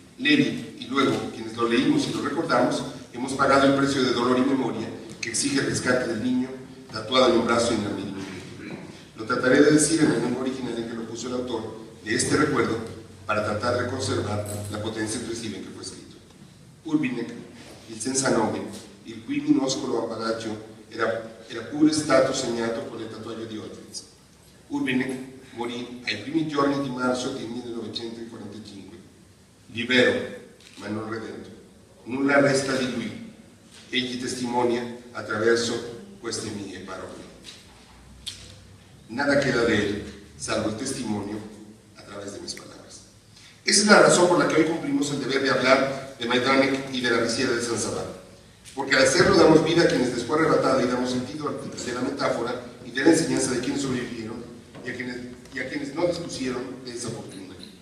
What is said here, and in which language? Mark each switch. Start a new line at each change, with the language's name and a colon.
Spanish: Levi y luego quienes lo leímos y lo recordamos, hemos pagado el precio de dolor y memoria que exige el rescate del niño tatuado en un brazo inadmisible. Lo trataré de decir en el lengua original en que lo puso el autor de este recuerdo para tratar de conservar la potencia expresiva en que fue escrito.
Italian: Urbinic, il senza nome, il cui minuscolo apparaggio era pure stato segnato con il tatuaggio di Auschwitz. Urbinic morì ai primi giorni di marzo del 1945, libero ma non redento. Nulla resta di lui. Egli testimonia attraverso queste mie parole.
Spanish: Nada queda de él, salvo el testimonio a través de mis palabras. Esa es la razón por la que hoy cumplimos el deber de hablar de Majdanek y de la risiera de San Sabá. Porque al hacerlo damos vida a quienes les fue arrebatada y damos sentido de la metáfora y de la enseñanza de quienes sobrevivieron y a quienes no dispusieron de esa fortuna.